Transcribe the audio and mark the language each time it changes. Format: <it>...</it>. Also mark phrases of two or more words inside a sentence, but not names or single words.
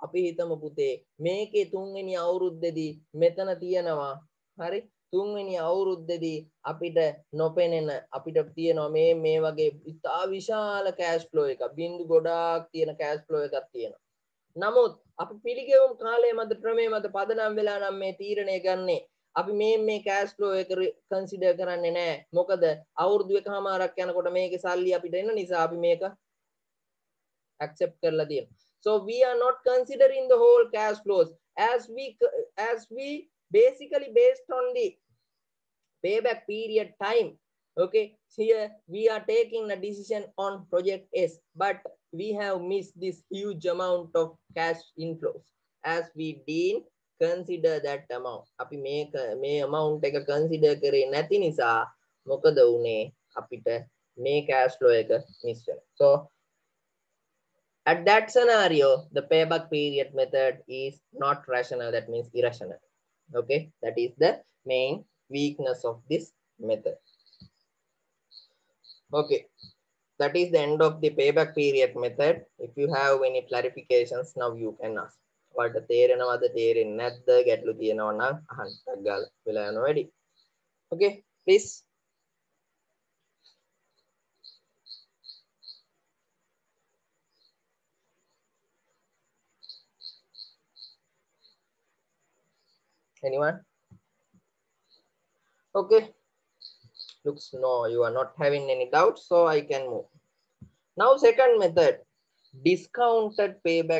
<si>අපි හිතමු පුතේ මේකේ තුන්වෙනි අවුරුද්දේදී මෙතන තියනවා හරි තුන්වෙනි අවුරුද්දේදී අපිට නොපෙනෙන අපිට තියෙනවා මේ වගේ ඉතා විශාල</si> <en>cash flow</en> <si>එකක් බින්දු ගොඩාක් තියෙන</si> <en>cash flow</en> <si>එකක් තියෙනවා නමුත් අපි පිළිගෙවුම් කාලය මත ක්‍රමයේ මත පදනම් වෙලා නම් මේ තීරණය ගන්නේ අපි මේ කෑෂ් ෆ්ලෝ එක කන්සිඩර් කරන්නේ නැහැ මොකද අවුරුදු එකමාරක් යනකොට මේකේ සල්ලි අපිට එන නිසා අපි මේක accept කරලා තියෙනවා</si> <en>so we are not considering the whole cash flows as we basically based on the payback period time okay here we are taking a decision on project S but we have missed this huge amount of cash inflows as we didn't consider that amount</en> <si>අපි මේ amount එක consider කරේ නැති නිසා මොකද උනේ අපිට මේ cash flow එක miss වෙනවා</si> <en>so at that scenario the payback period method is not rational that means irrational okay that is the main weakness of this method okay that is the end of the payback period method if you have any clarifications now you can ask what</en> <si>තේරෙනවද තේරෙන්නේ නැද්ද ගැටලු තියෙනවා නම් අහන්න ටක් ගාලා වෙලා යනවා වැඩි</si> <en>okay please anyone okay looks no you are not having any doubts so I can move now second method discounted payback</en>